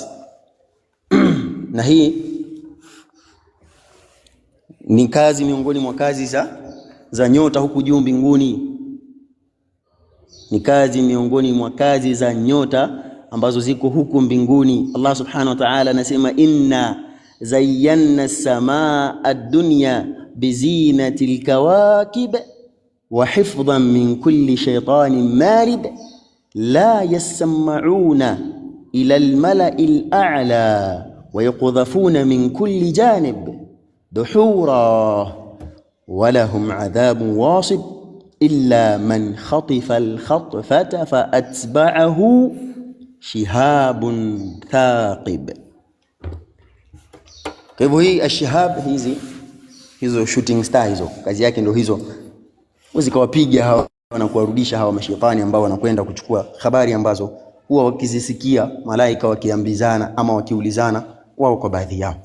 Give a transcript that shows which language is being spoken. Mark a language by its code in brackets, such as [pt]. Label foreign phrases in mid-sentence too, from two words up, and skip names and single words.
[sw] Na hii ni kazi miongoni mwa kazi za nyota huku juu mbinguni, ni kazi miongoni mwa kazi za nyota ambazo ziko huku mbinguni. [ar] Allah سبحانه وتعالى anasema إنا زينا السماء الدنيا بزينة كواكب وحفظا من كل شيطان مارد لا يسمعون إلى الملإ الأعلى ويقذفون من كل جانب دحورا ولهم عذاب واصب إلا من خطف الخطفة فأتبعه شهاب ثاقب. [sw] Kwa hivyo hii ashihab, hizo [en] shooting star [sw] hizo kazi yake ndio hizo, uzikawapiga hawa na kuwarudisha hawa mashaitani ambao wanakwenda kuchukua habari ambazo huwa wakizisikia malaika wakiambizana ama wakiulizana wao kwa baadhi yao.